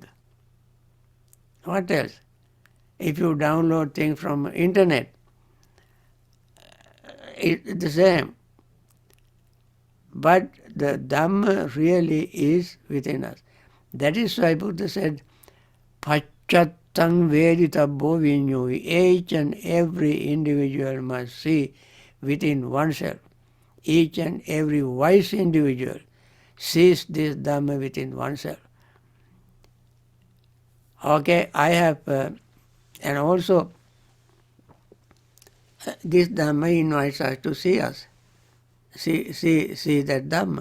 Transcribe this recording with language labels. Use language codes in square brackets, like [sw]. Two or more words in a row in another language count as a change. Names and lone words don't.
[en] What else? If you download things from internet, it's the same. But the Dhamma really is within us. That is why Buddha said, [pi] Pacchattam veditabbo vinyoi. [en] Each and every individual must see within oneself. Each and every wise individual sees this Dhamma within oneself. Okay, I have, and also this Dhamma invites us to see us, see that Dhamma.